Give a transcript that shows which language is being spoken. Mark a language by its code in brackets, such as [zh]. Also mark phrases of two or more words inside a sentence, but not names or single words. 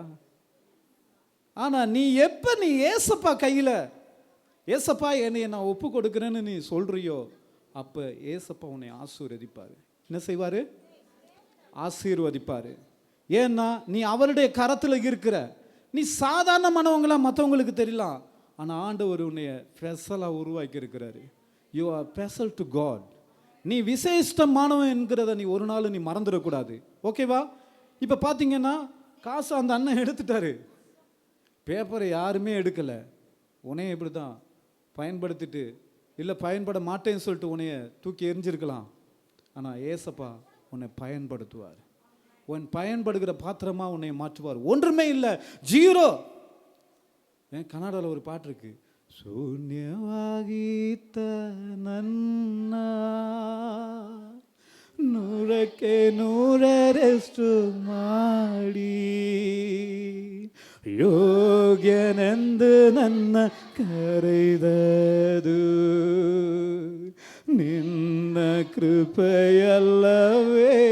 [ta] ஆனா நீ எப்ப நீ ஏசப்பா கையில ஏசப்பா என்னை நான் ஒப்பு கொடுக்குறேன்னு நீ சொல்றியோ அப்ப ஏசப்பா உன்னை ஆசீர்வதிப்பாரு. என்ன செய்வாரு? ஆசீர்வதிப்பாரு. ஏன்னா நீ அவருடைய கரத்துல இருக்கிற. நீ சாதாரணமானவங்களா மற்றவங்களுக்கு தெரியலாம், ஆனா ஆண்டவர் உன்னைய ஸ்பெஷலா உருவாக்கி இருக்கிறாரு. [en] you are special to God. [ta] நீ விசேஷமானவன் என்கிறத நீ ஒரு நாள் நீ மறந்துடக்கூடாது. ஓகேவா? இப்போ பார்த்தீங்கன்னா காசு அந்த அண்ணன் எடுத்துட்டாரு, பேப்பரை யாருமே எடுக்கலை. உன்னைய இப்படி தான் பயன்படுத்திட்டு இல்லை பயன்பட மாட்டேன்னு சொல்லிட்டு உன்னைய தூக்கி எரிஞ்சிருக்கலாம். ஆனால் ஏசப்பா உன்னை பயன்படுத்துவார். உன் பயன்படுகிற பாத்திரமா உன்னை மாற்றுவார். ஒன்றுமே இல்லை, ஜீரோ. ஏன் கன்னடாவில் ஒரு பாட்டு இருக்கு, [kn] ಶೂನ್ಯವಾಗಿತ್ತ ನನ್ನ ನೂರಕ್ಕೆ ನೂರರಷ್ಟು ಮಾಡಿ ಯೋಗ್ಯನೆಂದು ನನ್ನ ಕರೆದದು ನಿನ್ನ ಕೃಪೆಯಲ್ಲವೇ.